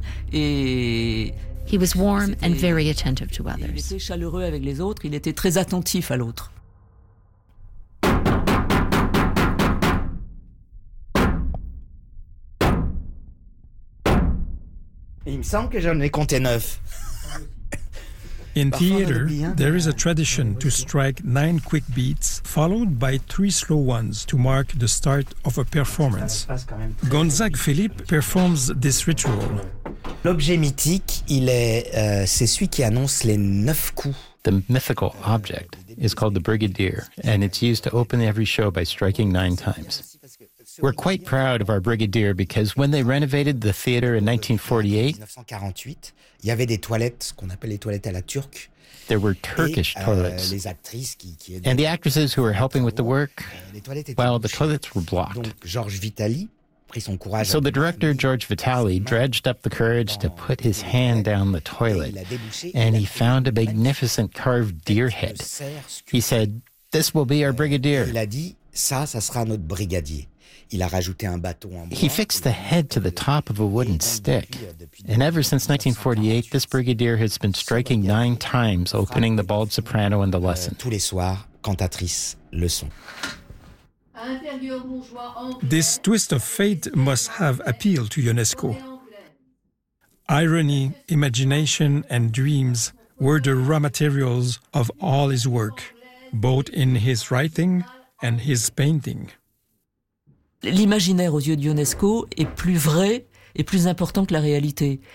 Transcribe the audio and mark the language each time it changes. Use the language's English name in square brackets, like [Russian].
[English] He was warm and very attentive to others. [French] Il était chaleureux avec les autres, il était très attentif à l'autre. Il me semble que j'en ai compté neuf. [English] In theater, there is a tradition to strike 9 quick beats, followed by 3 slow ones to mark the start of a performance. Gonzague Philippe performs this ritual. [French] L'objet mythique, il est, c'est celui qui annonce les 9 coups. [English] The mythical object is called the brigadier, and it's used to open every show by striking 9 times. We're quite proud of our brigadier because when they renovated the theater in 1948, [French] il y avait des toilettes, ce qu'on appelle les toilettes à la turque. [English] There were Turkish toilets. [French] Les actrices qui [English] and the actresses who were helping with the work, well, the toilets were blocked. [French] Donc, Georges Vitali prit son courage. [English] So the director, George Vitali, dredged up the courage to put his hand down the toilet, and he found a magnificent carved deer head. He said, "This will be our brigadier." [French] Il a dit, "Ça, ça sera notre brigadier." Il a rajouté un bâton en bois. [English] He fixed the head to the top of a wooden stick. And ever since 1948, this brigadier has been striking 9 times, opening the bald soprano in the lesson. [French] Tous les soirs, cantatrice, leçon. [English] This twist of fate must have appealed to UNESCO. Irony, imagination, and dreams were the raw materials of all his work, both in his writing and his painting. [French] L'imaginaire aux yeux de UNESCO est plus vrai et plus important que la réalité.